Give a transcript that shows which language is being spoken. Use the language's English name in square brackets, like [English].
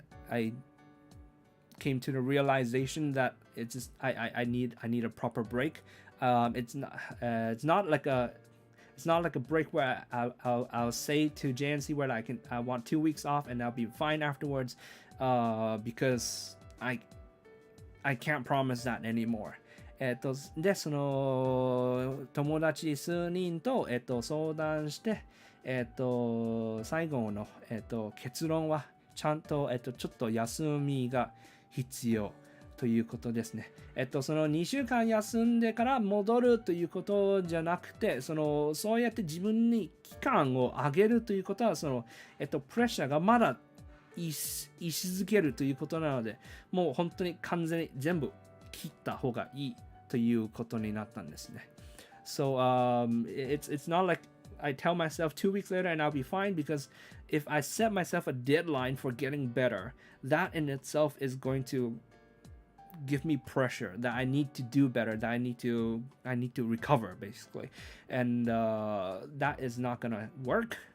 [English] I came to the realization that it's just I need a proper break. It's not like a break where I'll say to JNC where I want 2 weeks off and I'll be fine afterwards, because I can't promise that anymore. [Japanese] でその友達数人と相談して、最後の結論はちゃんとちょっと休みが必要ということですね。その2週間休んでから戻るということじゃなくて、そうやって自分に期間を上げるということは、プレッシャーがまだ居続けるということなので、もう本当に完全に全部切った方がいいということになったんですね。 [English] So it's not like I tell myself 2 weeks later and I'll be fine, because if I set myself a deadline for getting better, that in itself is going to give me pressure that I need to do better, that I need to recover basically, and that is not gonna work.